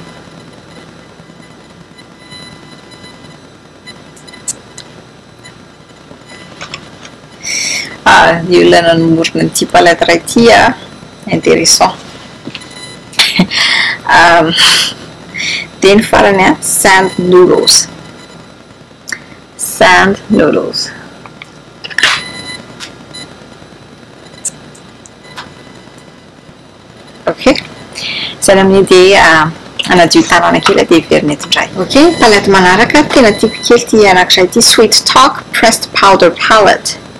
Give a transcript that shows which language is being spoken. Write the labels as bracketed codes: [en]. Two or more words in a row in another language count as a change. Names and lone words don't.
[mg] Ny olona nanomorona n'ity palette iray ity a intéressant. Dia ny farany a sand noodles. Okay. Izany amin'ny dia anadio tanana kely dia heverina eto indray. Okay, palette manaraka tena tiako kely ty anankiray ity Sweet Talk Pressed Powder Palette.